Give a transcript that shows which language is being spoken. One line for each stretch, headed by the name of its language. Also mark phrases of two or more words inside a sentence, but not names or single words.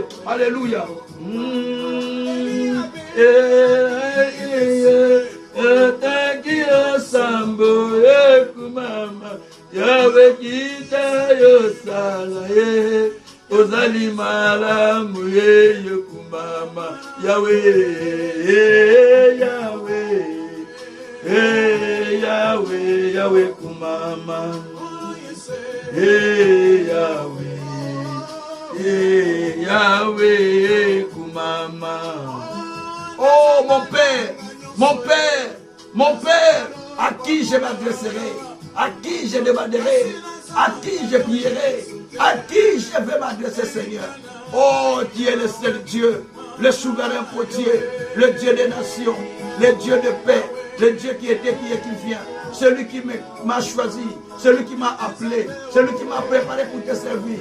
Lingala: Alléluia. Sambo kumama yawe kita yosala ye ozali malamu ye kumama yawe yawe yawe yawe kumama yawe yawe kumama.
French: Oh mon Père, mon Père, mon Père, à qui je m'adresserai, à qui je demanderai, à qui je prierai, à qui je vais m'adresser, Seigneur. Oh, tu es le seul Dieu, le souverain potier, le Dieu des nations, le Dieu de paix, le Dieu qui était, qui est, qui vient, celui qui m'a choisi, celui qui m'a appelé, celui qui m'a préparé pour te servir.